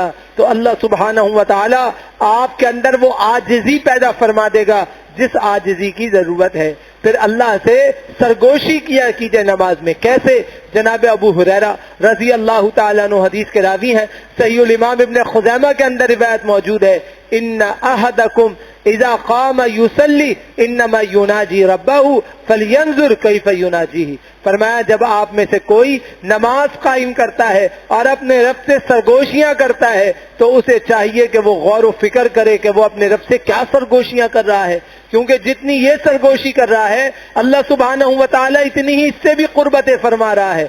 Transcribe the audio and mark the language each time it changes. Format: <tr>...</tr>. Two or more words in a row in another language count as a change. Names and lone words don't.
<hi>तो</hi> <ar>الله سبحانه وتعالى</ar> <hi>आपके अंदर वो आजिज़ी पैदा फरमा देगा जिस आजिज़ी की जरूरत है। फिर अल्लाह से सरगोशी किया कीजिए नमाज में। कैसे? जनाब अबू हुरैरा</hi> <ar>رضي الله تعالى عنه</ar> <hi>हदीस के रावी हैं, सहीहुल इमाम इब्न खुज़ैमा के अंदर रिवायत मौजूद है,</hi> <ar>إن أحدكم إذا قام يصلي إنما يناجي ربه فلينظر كيف يناجيه.</ar> <hi>फरमाया, जब आप में से कोई नमाज कायम करता है और अपने रब से सरगोशियां करता है तो उसे चाहिए कि वो गौर व फिक्र करे कि वो अपने रब से क्या सरगोशियां कर रहा है, क्योंकि जितनी ये सरगोशी कर रहा है</hi> <ar>الله سبحانه وتعالى</ar> <hi>इतनी ही इससे भी कुर्बतें फरमा रहा है।</hi>